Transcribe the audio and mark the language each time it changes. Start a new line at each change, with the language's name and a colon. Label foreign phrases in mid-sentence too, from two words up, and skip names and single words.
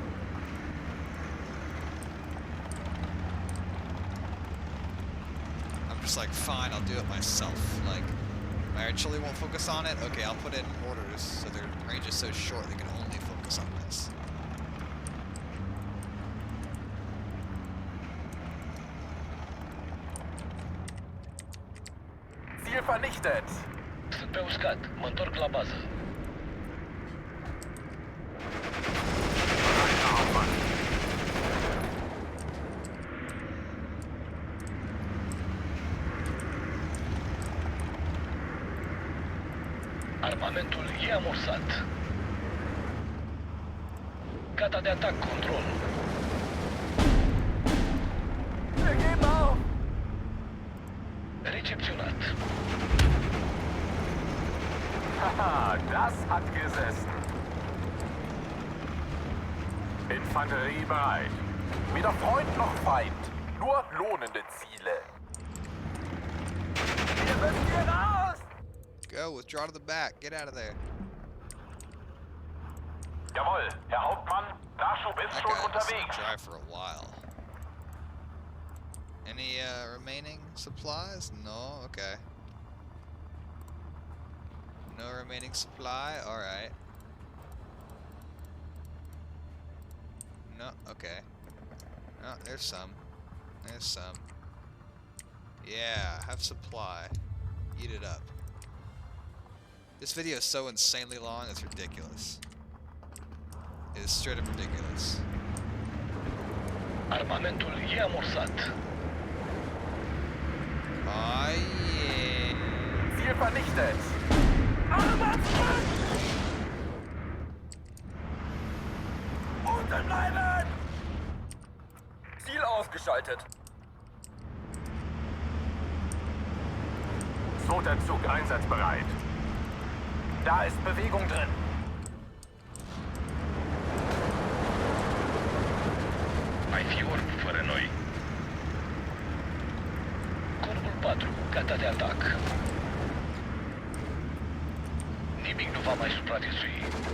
English: I'm just like, fine, I'll do it myself. Like, my artillery won't focus on it. Okay, I'll put in mortars so their range is so short they can only focus on this.
German: Ziel vernichtet.
Romanian: Sunt pe uscat. Mă întorc la bază. Armamentul e amorsat. Gata de atac, control.
German: Wir geben auf.
Romanian: Recepționat.
German: Haha, das hat gesessen. Infanterie bereit. Weder Freund noch Feind. Nur lohnende Ziele. Wir müssen hier raus.
English: Go, withdraw to the back. Get out of there.
German: Jawohl, Herr Hauptmann, Nachschub ist
English: That
German: schon
English: guy was
German: unterwegs.
English: dry for a while. Any remaining supplies? No? Okay. No remaining supply? Alright. No, okay. No, there's some. There's some. Yeah, have supply. Eat it up. This video is so insanely long, it's ridiculous. It is straight up ridiculous.
Romanian: Armamentul e amorsat.
English: Oh yeah.
German: Ziel vernichtet. Unten bleiben! Ziel ausgeschaltet. Zweiter Zug einsatzbereit. Da ist Bewegung drin.
Romanian: Ai fi orb fără noi. Corpul 4, gata de atac. Nimic nu va mai supraviețui.